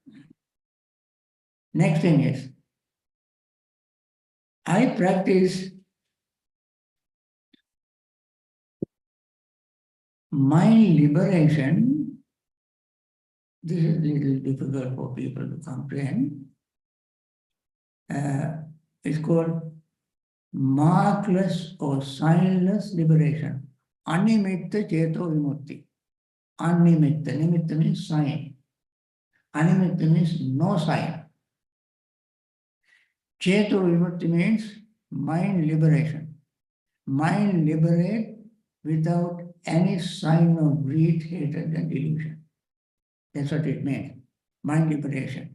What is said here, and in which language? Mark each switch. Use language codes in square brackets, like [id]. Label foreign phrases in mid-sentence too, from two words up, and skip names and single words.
[en] Next thing is, I practice mind liberation. This is a little difficult for people to comprehend. It's called markless or signless liberation. [pi] Animitta Cheto Vimutti. [en] Animitta. Nimitta means sign. Animitta means no sign. [pi] Chetu vimukti [en] means mind liberation. Mind liberate without any sign of greed, hatred, and delusion. That's what it means. Mind liberation.